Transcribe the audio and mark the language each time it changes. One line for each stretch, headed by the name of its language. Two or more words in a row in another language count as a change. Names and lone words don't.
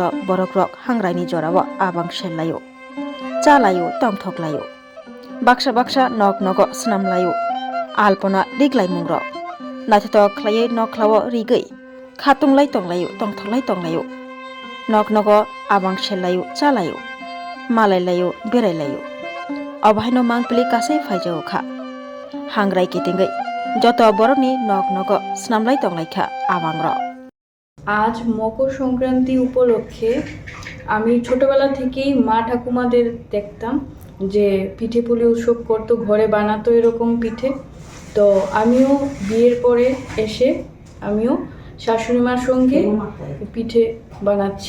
Kok Borok: borok rok hangrai ni jorabo abang serlayo Chalayo tongthoklayo baksa nog nogo snamlayo alpona diglai mungrok naithotok khlaiye nokhlawo rigei khatunglai tonglayo tongthoklayo nog nogo abang selayo chalayo malailayo berailayo obhaino mangpili kasai phaijao kha hangrai kitingai joto borokni nog nogo snamlai tonglaikha abangrok
Bangla: আজ মকর সংক্রান্তি উপলক্ষে আমি ছোটবেলা থেকেই মা ঠাকুমাদের দেখতাম যে পিঠে পুলি উৎসব করতো, ঘরে বানাতো এরকম পিঠে। তো আমিও বিয়ের পরে এসে আমিও শাশুড়ি মার সঙ্গে পিঠে বানাচ্ছি।